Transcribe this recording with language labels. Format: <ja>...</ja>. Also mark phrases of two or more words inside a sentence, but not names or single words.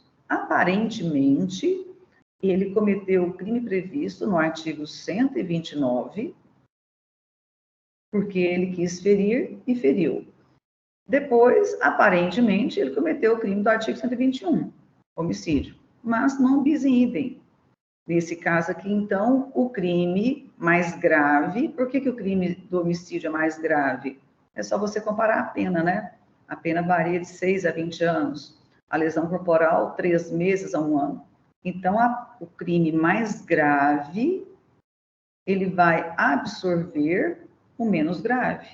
<pt>Aparentemente, ele cometeu o crime previsto no artigo 129, porque ele quis ferir e feriu. Depois, aparentemente, ele cometeu o crime do artigo 121, homicídio, mas não</pt> <la>bis in idem.</la> <pt>Nesse caso aqui, então, o crime mais grave, por que o crime do homicídio é mais grave? É só você comparar a pena, né? A pena varia de 6 a 20 anos, a lesão corporal, 3 meses a 1 ano. Então, o crime mais grave, ele vai absorver o menos grave.</pt>